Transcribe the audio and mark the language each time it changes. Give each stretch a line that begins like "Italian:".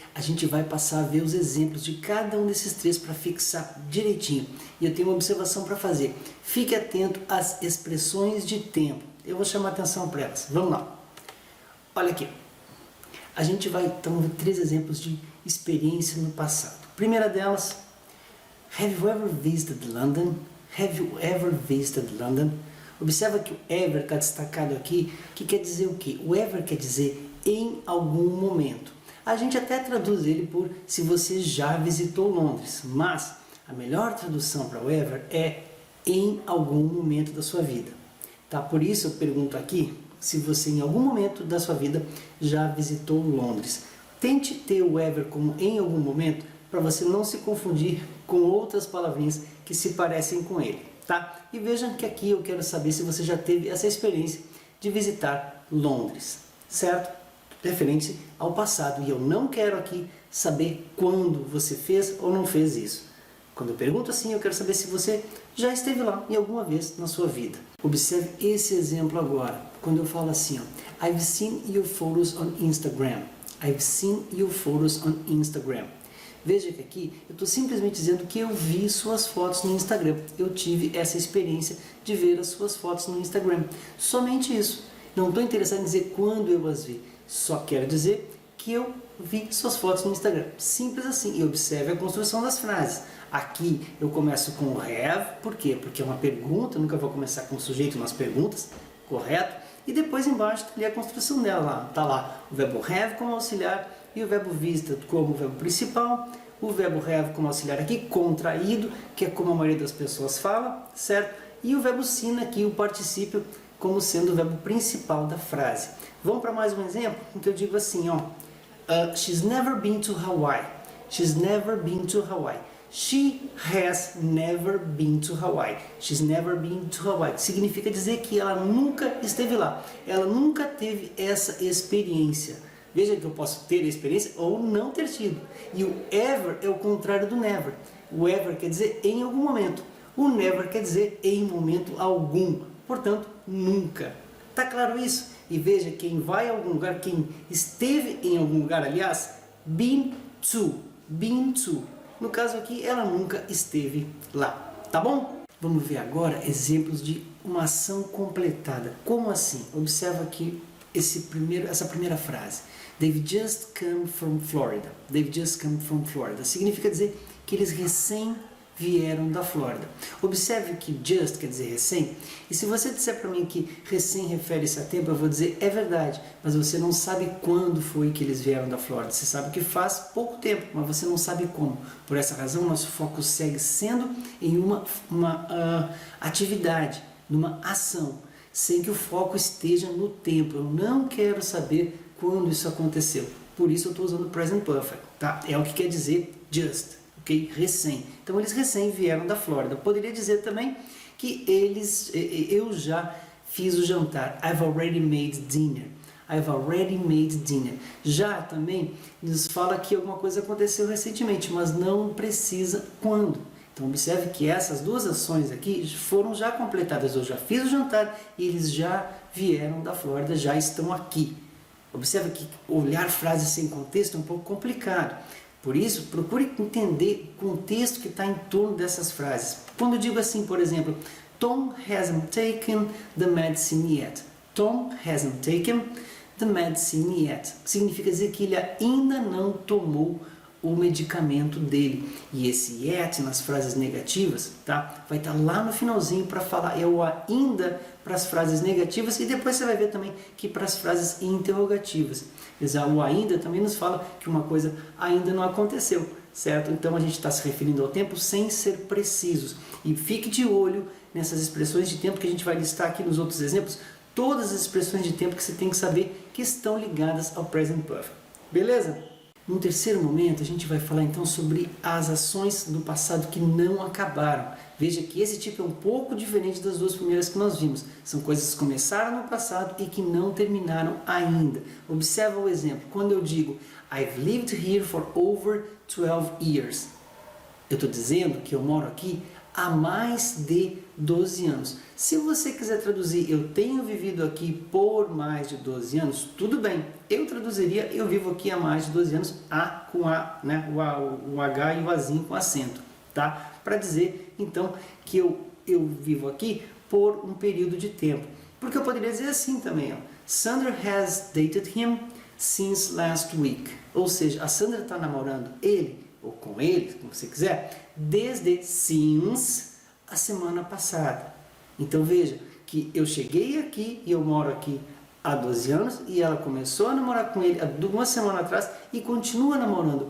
Portuguese: A gente vai passar a ver os exemplos de cada um desses três para fixar direitinho. E eu tenho uma observação para fazer. Fique atento às expressões de tempo. Eu vou chamar atenção para elas. Vamos lá. Olha aqui. A gente vai então ver três exemplos de experiência no passado. Primeira delas,
English: have you ever visited London? Have you ever visited London?
Portuguese: Observa que o ever está destacado aqui, que quer dizer o quê? O ever quer dizer em algum momento. A gente até traduz ele por se você já visitou Londres, mas a melhor tradução para o ever é em algum momento da sua vida. Tá? Por isso eu pergunto aqui se você em algum momento da sua vida já visitou Londres. Tente ter o ever como em algum momento para você não se confundir com outras palavrinhas que se parecem com ele. Tá? E vejam que aqui eu quero saber se você já teve essa experiência de visitar Londres, certo? Referente ao passado. E eu não quero aqui saber quando você fez ou não fez isso. Quando eu pergunto assim, eu quero saber se você já esteve lá em alguma vez na sua vida. Observe esse exemplo agora. Quando eu falo assim, ó,
English: I've seen your photos on Instagram. I've seen your photos on Instagram.
Portuguese: Veja que aqui eu estou simplesmente dizendo que eu vi suas fotos no Instagram. Eu tive essa experiência de ver as suas fotos no Instagram. Somente isso. Não estou interessado em dizer quando eu as vi. Só quero dizer que eu vi suas fotos no Instagram. Simples assim. E observe a construção das frases. Aqui eu começo com o have. Por quê? Porque é uma pergunta. Eu nunca vou começar com o sujeito nas perguntas. Correto? E depois embaixo tem a construção dela. Está lá o verbo have como auxiliar. E o verbo visited como verbo principal, o verbo have como auxiliar aqui, contraído, que é como a maioria das pessoas fala, certo? E o verbo seen aqui, o particípio, como sendo o verbo principal da frase. Vamos para mais um exemplo, em que eu digo assim, ó,
English: she's never been to Hawaii. She's never been to Hawaii. She has never been to Hawaii. She's never been to Hawaii.
Portuguese: Significa dizer que ela nunca esteve lá. Ela nunca teve essa experiência. Veja que eu posso ter a experiência ou não ter tido. E o ever é o contrário do never. O ever quer dizer em algum momento. O never quer dizer em momento algum. Portanto, nunca. Tá claro isso? E veja, quem vai a algum lugar, quem esteve em algum lugar, aliás, been to. Been to. No caso aqui, ela nunca esteve lá. Tá bom? Vamos ver agora exemplos de uma ação completada. Como assim? Observa aqui essa primeira frase.
English: They've just come from Florida. They've just come from Florida.
Portuguese: Significa dizer que eles recém vieram da Flórida. Observe que just quer dizer recém. E se você disser para mim que recém refere-se a tempo, eu vou dizer é verdade. Mas você não sabe quando foi que eles vieram da Flórida. Você sabe que faz pouco tempo, mas você não sabe como. Por essa razão, nosso foco segue sendo em uma atividade, numa ação, sem que o foco esteja no tempo. Eu não quero saber quando isso aconteceu. Por isso eu estou usando present perfect, tá? É o que quer dizer just, ok? Recém. Então eles recém vieram da Flórida. Poderia dizer também que eu já fiz o jantar.
English: I've already made dinner. I've already made dinner.
Portuguese: Já também nos fala que alguma coisa aconteceu recentemente, mas não precisa quando. Então observe que essas duas ações aqui foram já completadas. Eu já fiz o jantar e eles já vieram da Flórida, já estão aqui. Observe que olhar frases sem contexto é um pouco complicado. Por isso, procure entender o contexto que está em torno dessas frases. Quando eu digo assim, por exemplo,
English: Tom hasn't taken the medicine yet. Tom hasn't taken the medicine yet.
Portuguese: Significa dizer que ele ainda não tomou o medicamento dele. E esse yet nas frases negativas, tá? Vai estar lá no finalzinho para falar é o ainda para as frases negativas e depois você vai ver também que para as frases interrogativas. O ainda também nos fala que uma coisa ainda não aconteceu, certo? Então a gente está se referindo ao tempo sem ser precisos. E fique de olho nessas expressões de tempo que a gente vai listar aqui nos outros exemplos, todas as expressões de tempo que você tem que saber que estão ligadas ao present perfect. Beleza? No terceiro momento, a gente vai falar então sobre as ações do passado que não acabaram. Veja que esse tipo é um pouco diferente das duas primeiras que nós vimos. São coisas que começaram no passado e que não terminaram ainda. Observa o exemplo. Quando eu digo
English: I've lived here for over 12 years.
Portuguese: Eu estou dizendo que eu moro aqui há mais de 12 anos. Se você quiser traduzir eu tenho vivido aqui por mais de 12 anos, tudo bem. Eu traduziria eu vivo aqui há mais de 12 anos, A com A, né? o H e o Azinho com acento, tá? Para dizer então que eu vivo aqui por um período de tempo. Porque eu poderia dizer assim também, ó.
English: Sandra has dated him since last week.
Portuguese: Ou seja, a Sandra está namorando ele, ou com ele, como você quiser, desde since a semana passada. Então veja que eu cheguei aqui e eu moro aqui há 12 anos e ela começou a namorar com ele há uma semana atrás e continua namorando.